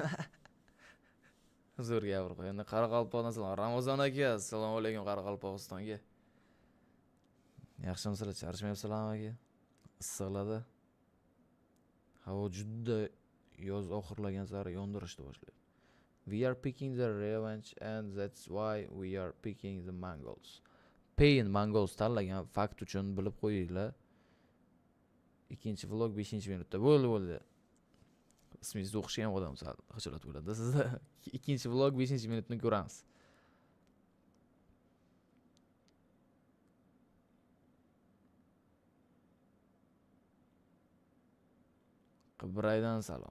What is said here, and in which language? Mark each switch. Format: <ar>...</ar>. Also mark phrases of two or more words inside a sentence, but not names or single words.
<uz>Zo'r gapirib qo'ydi. Qoraqalpoqdan salom. Ramazon aka, assalomu alaykum Qoraqalpog'istonga. Yaxshimisizlar? Charchamayapsizlarmi aka? Issiqlarda. Havo juda yoz oxirlagan sari yondirishni boshlaydi.</uz> <en>We are picking the revenge and that's why we are picking the Mongols.</en> <uz>Pain Mongols tanlagan fakt uchun bilib qo'yinglar. Ikkinchi vlog 5-minutda. Bo'ldi. Ismingizni o'qishgan odam sal xijolat bo'ladi. Sizda ikkinchi vlog 5-minutni ko'ramiz. Qibraydan salom.</uz>